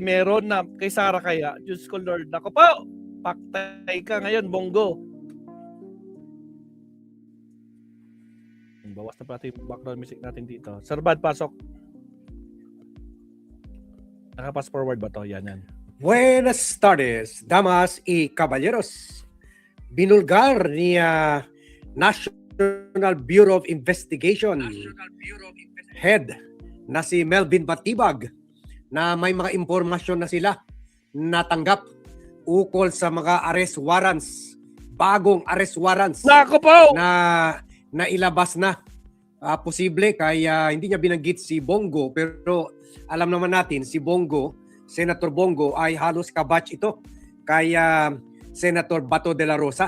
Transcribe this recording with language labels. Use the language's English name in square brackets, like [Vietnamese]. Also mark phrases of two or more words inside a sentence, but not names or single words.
[Filipino] Meron na kay Sara kaya. Diyos ko Lord. Nako po. Paktay ka ngayon, Bongo. Bawas na pati yung background music natin dito. Sir Bad, pasok. Nakapass forward ba to? Yan. [Spanish] Buenas tardes, damas y caballeros. [Filipino] Binulgar ni National Bureau of Investigation Head na si Melvin Batibag na may mga impormasyon na sila natanggap ukol sa mga [English] arrest warrants, [Filipino] bagong [English] arrest warrants [Filipino] Nako po! na ilabas na. Posible kaya hindi niya binanggit si Bongo, pero alam naman natin si Bongo, Senator Bongo ay halos kabatch ito kay Senator Bato de la Rosa.